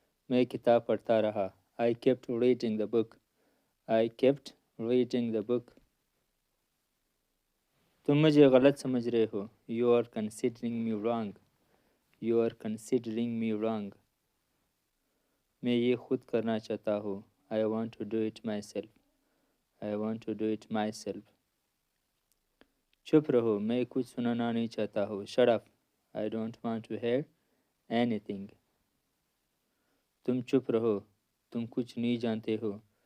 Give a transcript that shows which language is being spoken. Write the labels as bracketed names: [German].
[Urdu] میں کتاب پڑھتا رہا. [English] I kept reading the book. I kept reading the book. [Urdu] تم مجھے غلط سمجھ رہے ہو. [English] You are considering me wrong. You are considering me wrong. [Urdu] میں یہ خود کرنا چاہتا ہوں. [English] I want to do it myself. I want to do it myself. [Urdu] چپ رہو، میں کچھ سننا نہیں چاہتا ہوں. [English] Shut up. I don't want to hear anything. [Urdu] تم چپ رہو، تم کچھ نہیں جانتے ہو.